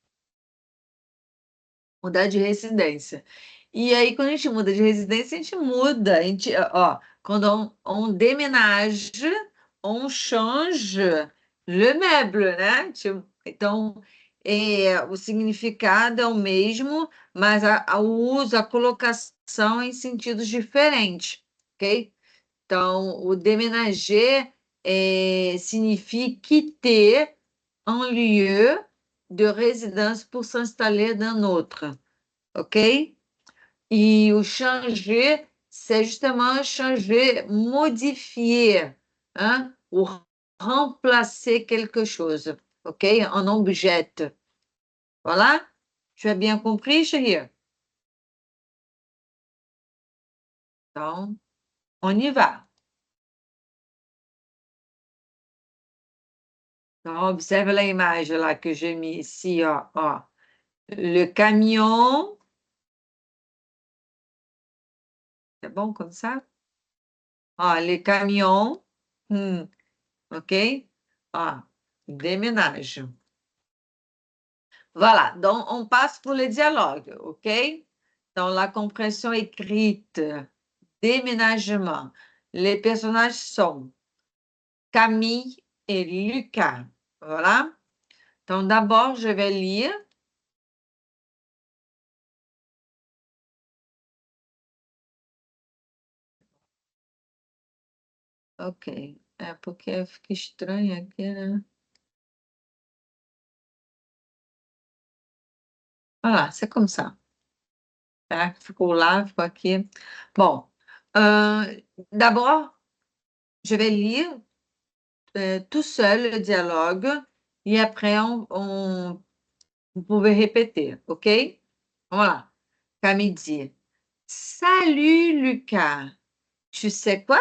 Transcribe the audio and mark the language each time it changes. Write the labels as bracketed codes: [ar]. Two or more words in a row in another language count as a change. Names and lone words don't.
[pt] Mudar de residência. E aí, quando a gente muda de residência, a gente muda. A gente, ó, quando [fr] on déménage, on change le meuble, [pt] né? Então, o significado é o mesmo, mas o uso, a colocação é em sentidos diferentes, ok? Então, o déménager significa [fr] quitter un lieu de résidence pour s'installer dans autre. Ok? [pt] E o [fr] changer, c'est justement changer, modifier, hein? Ou remplacer quelque chose. Ok? Un objet. Voilà? Tu as bien compris, chérie? Então, on y va. [pt] Então, observe a imagem lá [fr] que j'ai mis ici, [pt] ó. [fr] Le camion. [pt] É bom [fr] comme ça? Ó, le camion. Ok? Ó, déménage. Voilà, donc on passe pour le dialogue, ok? Dans la compréhension écrite, déménagement, les personnages sont Camille et Lucas. Voilà. Donc d'abord, je vais lire. Ok. [pt] É porque fica estranho aqui, né? [fr] Voilà, c'est comme ça. [pt] Tá? Ficou lá, ficou aqui. [fr] Bon, d'abord, je vais lire tout seul le dialogue et après, vous pouvez répéter, ok? Voilà. Camille dit, salut Lucas, tu sais quoi?